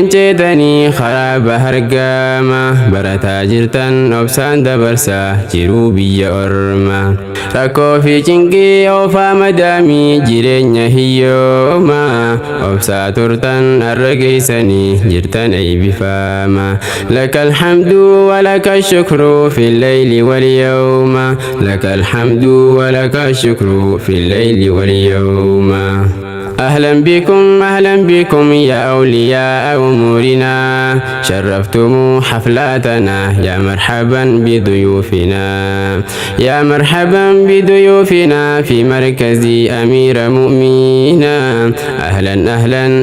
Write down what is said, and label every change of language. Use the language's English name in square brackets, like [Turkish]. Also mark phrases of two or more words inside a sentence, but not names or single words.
[Oromo] ceetanii karaa bahargama barataa jirtan obsaan dabarsaa jiruu biyya orma rakkoo fi cinqii oofaa madaamii jireenya hiyyooma obsaa turtan har'a geessanii jirtan eebbifama [Arabic] لك الحمد ولك الشكر في الليل واليوم لك الحمد ولك الشكر في الليل واليوم [Oromo] أهلا [Arabic] بكم يا أولياء أمورنا شرفتم حفلاتنا يا مرحبا بضيوفنا يا مرحبا بضيوفنا في مركز أمير مؤمنين أهلا أهلا